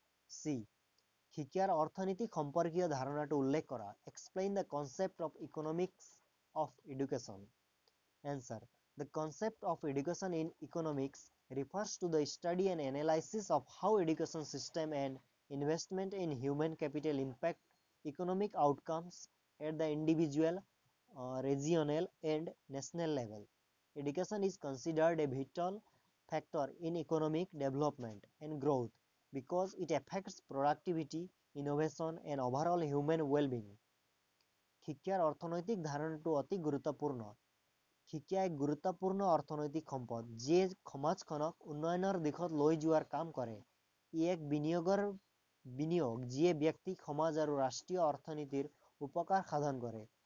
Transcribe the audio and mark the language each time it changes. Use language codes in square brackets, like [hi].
[as] C, শিক্ষাৰ অৰ্থনীতি সম্পৰ্কীয় ধাৰণাটো উল্লেখ কৰা। [en] Explain the concept of economics of education. Answer. The concept of education in economics refers to the study and analysis of how education system and investment in human capital impact economic outcomes at the individual, regional and national level. Education is considered a vital factor in economic development and growth because it affects productivity, innovation and overall human well-being. [as] শিক্ষাৰ অৰ্থনৈতিক ধাৰণাটো অতি গুৰুত্বপূৰ্ণ। শিক্ষা এক গুৰুত্বপূৰ্ণ অৰ্থনৈতিক সম্পদ যিয়ে সমাজখনক উন্নয়নৰ দিশত লৈ যোৱাৰ কাম কৰে। ই এক বিনিয়োগ যিয়ে ব্যক্তিক সমাজ আৰু ৰাষ্ট্ৰীয় অৰ্থনীতিৰ উপকাৰ সাধন কৰে।